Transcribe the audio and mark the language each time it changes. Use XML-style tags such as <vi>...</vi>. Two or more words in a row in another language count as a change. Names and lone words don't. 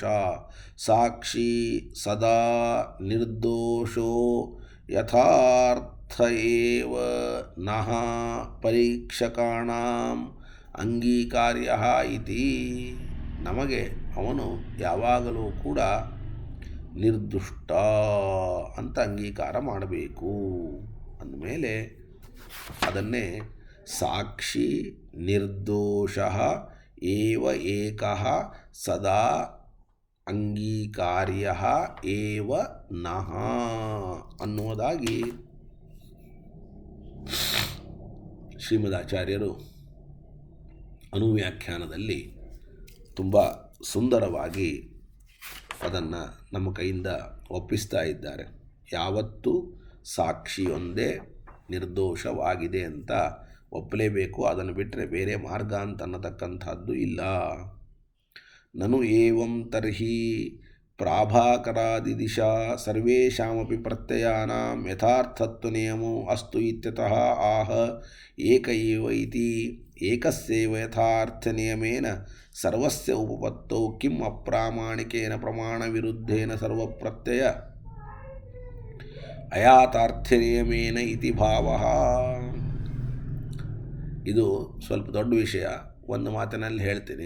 <sa>ಸಾಕ್ಷಿ ಸದಾ ನಿರ್ದೋಷೋ ಯಥಾರ್ಥ ಏವ ನಃ ಪರೀಕ್ಷಕಾಣಾಂ ಅಂಗೀಕಾರ್ಯ ಇತಿ.</sa> <kn>ನಮಗೆ ಅವನು ಯಾವಾಗಲೂ ಕೂಡ ನಿರ್ದುಷ್ಟ ಅಂತ ಅಂಗೀಕಾರ ಮಾಡಬೇಕು ಅಂದಮೇಲೆ ಅದನ್ನೇ</kn> <sa>ಸಾಕ್ಷಿ ನಿರ್ದೋಷ ಏವ ಏಕಃ ಸದಾ ಅಂಗೀಕಾರ್ಯ ಏವ ನಃ</sa> <kn>ಅನ್ನುವುದಾಗಿ ಶ್ರೀಮದಾಚಾರ್ಯರು ಅನುವ್ಯಾಖ್ಯಾನದಲ್ಲಿ ತುಂಬ ಸುಂದರವಾಗಿ ಅದನ್ನು ನಮ್ಮ ಕೈಯಿಂದ ಒಪ್ಪಿಸ್ತಾ ಇದ್ದಾರೆ. ಯಾವತ್ತೂ ಸಾಕ್ಷಿಯೊಂದೇ ನಿರ್ದೋಷವಾಗಿದೆ ಅಂತ ಒಪ್ಪಲೇಬೇಕು. ಅದನ್ನು ಬಿಟ್ಟರೆ ಬೇರೆ ಮಾರ್ಗ ಅಂತ ಅನ್ನತಕ್ಕಂಥದ್ದು ಇಲ್ಲ.</kn> <sa>ನನು ಏವಂ ತರ್ಹಿ ಪ್ರಾಭಾಕರಾದಿದಿಶಾ ಸರ್ವೇಷಾಮಪಿ ಪ್ರತ್ಯಯಾನಾಂ ಯಥಾರ್ಥತ್ವ ನಿಯಮೋ ಅಸ್ತು ಇತ್ಯತಃ ಆಹ ಏಕ ಏವ ಇತಿ. ಏಕಸ್ಯೈವ ಯಥಾರ್ಥ ನಿಯಮೇನ ಸರ್ವಸ್ಯ ಉಪಪತ್ತೌ ಕಿಂ ಅಪ್ರಾಮಾಣಿಕೇನ ಪ್ರಮಾಣ ವಿರುದ್ಧೇನ ಸರ್ವಪ್ರತ್ಯಯ ಅಯಾಥಾರ್ಥ್ಯ ನಿಯಮೇನ ಇತಿ ಭಾವಃ.</sa> <kn>ಇದು ಸ್ವಲ್ಪ ದೊಡ್ಡ ವಿಷಯ, ಒಂದು ಮಾತಿನಲ್ಲಿ ಹೇಳ್ತೀನಿ.</kn>